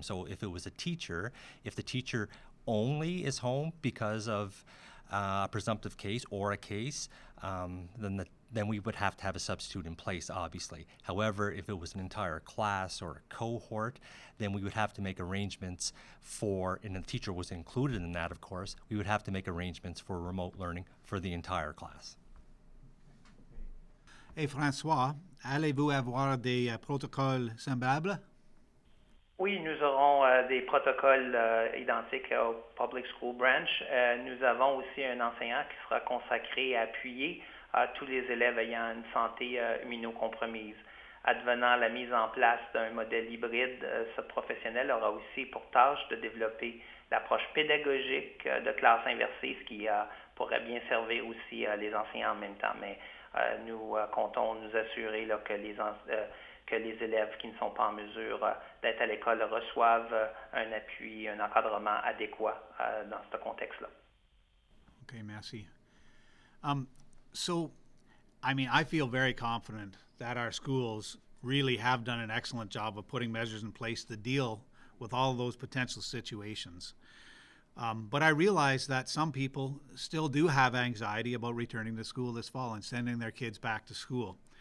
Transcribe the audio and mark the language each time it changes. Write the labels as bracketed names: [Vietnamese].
[English] So if it was a teacher, if the teacher only is home because of a presumptive case or a case, then we would have to have a substitute in place, obviously. However, if it was an entire class or a cohort, then we would have to make arrangements for, and the teacher was included in that, of course, we would have to make arrangements for remote learning for the entire class. [French] Et François, allez-vous avoir des protocoles semblables? Oui, nous aurons des protocoles identiques au Public School Branch. Nous avons aussi un enseignant qui sera consacré à appuyer tous les élèves ayant une santé immunocompromise. Advenant la mise en place d'un modèle hybride, ce professionnel aura aussi pour tâche de développer l'approche pédagogique de classe inversée, ce qui pourrait bien servir aussi les enseignants en même temps. Mais nous comptons nous assurer là, que les élèves qui ne sont pas en mesure d'être à l'école reçoivent un appui, un encadrement adéquat dans ce contexte-là. Okay, merci. [English] So, I mean, I feel very confident that our schools really have done an excellent job of putting measures in place to deal with all of those potential situations. But I realize that some people still do have anxiety about returning to school this fall and sending their kids back to school.